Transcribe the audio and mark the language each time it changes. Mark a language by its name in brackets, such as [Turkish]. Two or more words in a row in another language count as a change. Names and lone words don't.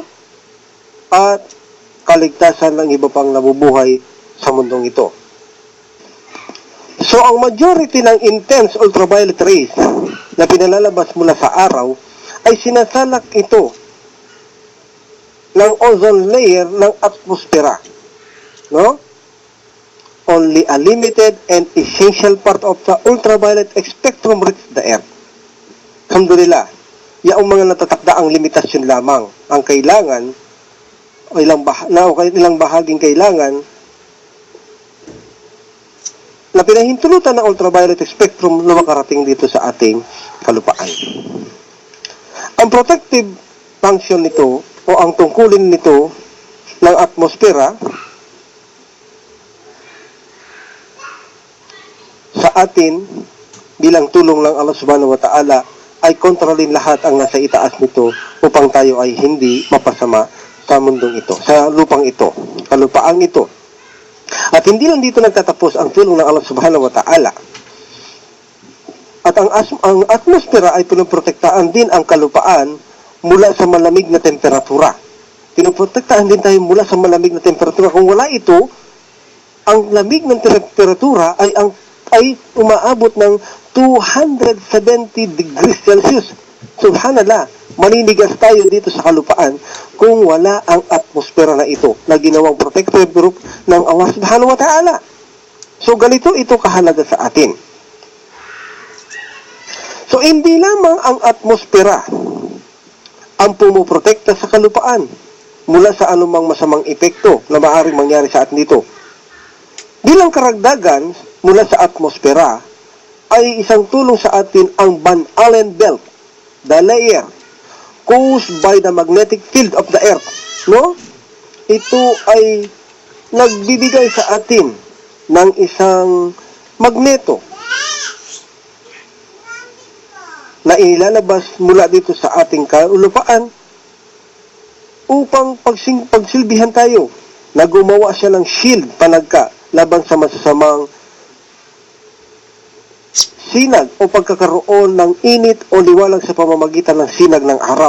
[Filipino] At kaligtasan ng iba pang nabubuhay sa mundong ito. So, ang majority ng [English] intense ultraviolet rays [Filipino] na pinalalabas mula sa araw ay sinasalak ito ng [English] ozone layer [Filipino] ng atmosfera, no? [English] Only a limited and essential part of the ultraviolet spectrum reaches the Earth. [Filipino] Alhamdulillah, yaong mga natatakda ang limitasyon lamang. Ang kailangan, o ilang bahaging kailangan, na pinahintulutan ng ultraviolet spectrum na makarating dito sa ating kalupaan. Ang [English] protective function [Filipino] nito, o ang tungkulin nito ng atmosfera, sa atin, bilang tulong ng [Arabic] الله سبحانه وتعالى, [Filipino] ay kontrolin lahat ang nasa itaas nito upang tayo ay hindi mapasama sa mundong ito, sa lupang ito, kalupaang ito. At hindi lang dito nagtatapos ang tulong ng [Arabic] الله سبحانه وتعالى. [Filipino] At ang atmosfera ay pinoprotektaan din ang kalupaan mula sa malamig na temperatura. Pinoprotektaan din tayo mula sa malamig na temperatura. Kung wala ito, ang lamig ng temperatura ay umaabot ng 270 [English] degrees Celsius. [Filipino] Subhanallah, maninigas tayo dito sa kalupaan kung wala ang atmosfera na ito na ginawang [English] protective group [Filipino] ng [Arabic] الله سبحانه وتعالى. [Filipino] So, ganito ito kahalaga sa atin. So, hindi lamang ang atmosfera ang pumuprotekta sa kalupaan mula sa anumang masamang epekto na maaaring mangyari sa atin dito. Bilang karagdagan, mula sa atmosfera, ay isang tulong sa atin ang Van Allen belt, [English] the layer caused by the magnetic field of the Earth. [Filipino] No? Ito ay nagbibigay sa atin ng isang magneto na inilalabas mula dito sa ating kalupaan upang pagsilbihan tayo na gumawa siya ng shield panagka laban sa masasamang sinag o pagkakaroon ng init o liwanag sa pamamagitan ng sinag ng araw.